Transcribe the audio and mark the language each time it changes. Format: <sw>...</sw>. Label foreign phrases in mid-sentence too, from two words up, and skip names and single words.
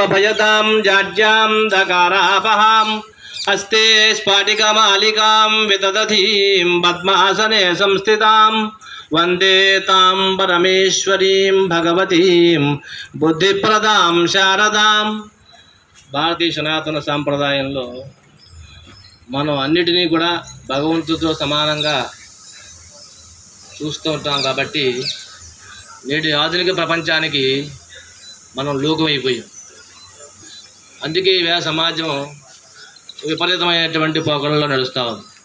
<sa>अभयतां जाड्यां दकारापहां हस्ते स्फाटिकमालिकां विदधतीं पद्मासने संस्थितां वंदे तां परमेश्वरीं भगवतीं बुद्धिप्रदां शारदां</sa> <te>భారతీయ సనాతన సాంప్రదాయంలో మనం అన్నిటినీ కూడా భగవంతుడితో సమానంగా చూస్తూ ఉంటాం కాబట్టి నేటి ఆధునిక ప్రపంచానికి మనం లోకమైపోయాం. అందుకే ఈవేళ సమాజం విపరీతమైనటువంటి పోకడల్లో నడుస్తూ ఉంది.</te>